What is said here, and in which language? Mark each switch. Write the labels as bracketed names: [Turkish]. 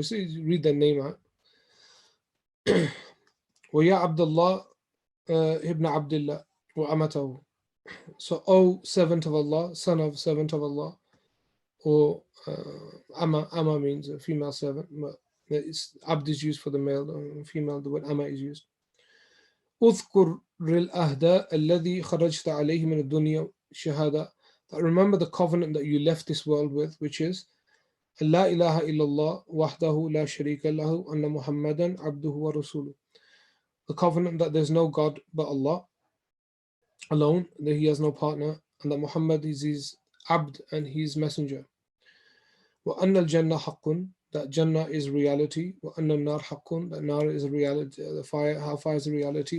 [English] So you read their name out. [Arabic] وَيَا عَبْدَ اللَّهِ [English] ibn Abdullah wa amatahu. So, oh servant of Allah, son of servant of Allah, or Amma means a female servant, but Abd is used for the male, female, the word Amma is used. [Arabic] أذكر الأهدى الذي خرجت عليه من الدنيا شهادة. [English] Remember the covenant that you left this world with, which is [Arabic] لا إله إلا الله وحده لا شريك له أن محمدا عبده ورسوله. [English] The covenant that there's no God but Allah alone, that He has no partner, and that Muhammad is His Abd and His messenger. [Arabic] وأن الجنة حق, [English] that Jannah is reality. [Arabic] وأن النار حق, [English] that Nar is a reality, the fire, hellfire is a reality.